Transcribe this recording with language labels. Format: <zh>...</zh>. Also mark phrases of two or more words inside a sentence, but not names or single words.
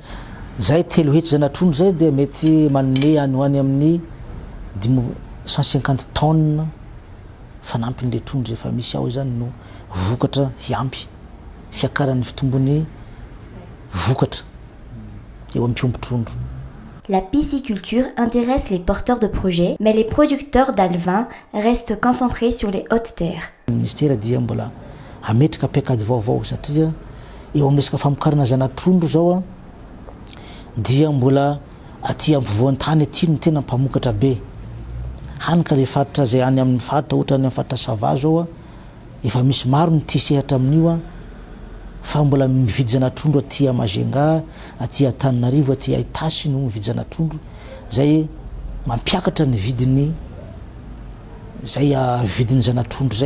<mg>Zay 3 hetsy zana-trondro zay dia mety manome any ho any amin'ny 150 tonnes fanampin'le trondro efa misy ao zany no vokatra hiampy fiakaran'ny fitombony vokatra eo amin'ny mpiompy trondro.</mg> <fr>La pisciculture intéresse les porteurs de projets, mais les producteurs d'alevins restent concentrés sur les hautes terres. Le ministère</fr> <mg>dia mbola ametraka paikady vaovao satria eo amin'ny resaka famokarana zana-trondro zao dia mbola aty ampovoan'ny tany aty no tena mpamokatra be. Hanika le faritra zay any amin'ny faritra ohatra any amin'ny faritra Sava zao efa misy maro ny tia sehatra amin'io fa mbola mividy zana-trondro aty Majunga, aty Antananarivo, aty Itasy no mividy zana-trondro zay mampiakatra ny vidiny zay vidiny zana-trondro zay.</mg>